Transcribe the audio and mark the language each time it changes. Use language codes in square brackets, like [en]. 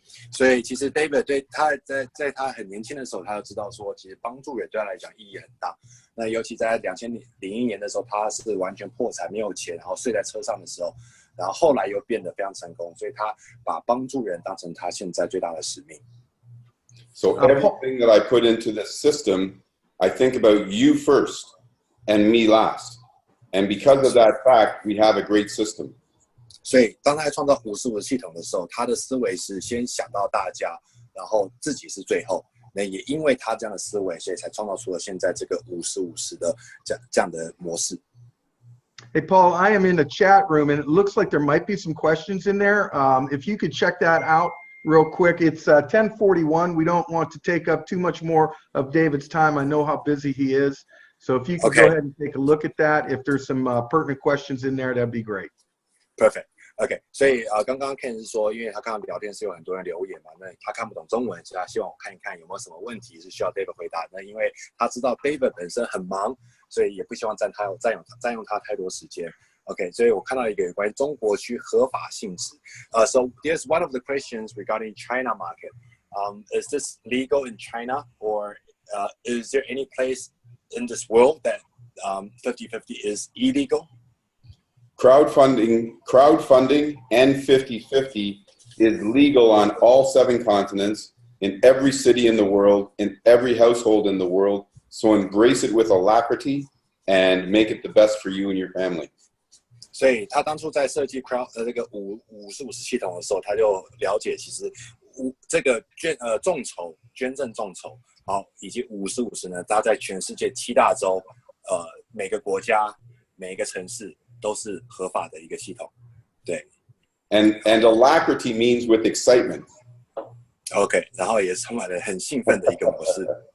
[zh] 所以其实 David 对他在他很年轻的时候，他就知道说，其实帮助人对他来讲意义很大。那尤其在2001年的时候，他是完全破产，没有钱，然后睡在车上的时候，然后后来又变得非常成功，所以他把帮助人当成他现在最大的使命。 [en] So everything that I put into this system, I think about you first and me last. And because of that fact, we have a great system. 所以当他在创造55系统的时候，他的思维是先想到大家，然后自己是最后。那也因为他这样的思维，所以才创造出了现在这个50-50的这样的模式。 Hey, Paul, I am in the chat room, and it looks like there might be some questions in there. If you could check that out real quick. It's 10:41. We don't want to take up too much more of David's time. I know how busy he is. So if you could go ahead and take a look at that. If there's some pertinent questions in there, that'd be great. Perfect. [zh] OK， 所以刚刚 Ken 是说，因为他看到聊天室有很多人留言嘛，那他看不懂中文，所以他希望我看一看有没有什么问题是需要 David 回答。那因为他知道 David 本身很忙，所以也不希望占用他太多时间。 OK， 所以我看到一个有关于中国区合法性质。 [en] So there's one of the questions regarding China market. Is this legal in China, or is there any place in this world that 50/50 is illegal? Crowdfunding and 50/50 is legal on all 7 continents, in every city in the world, in every household in the world. So embrace it with alacrity and make it the best for you and your family. [zh] 所以他当初在设计这个50/50系统的时候，他就了解其实这个捐赠众筹，好，以及50/50呢，它在全世界7大洲，每个国家每一个城市都是合法的一个系统，对。 [en] And alacrity means with excitement. [zh] OK， 然后也充满了很兴奋的一个模式。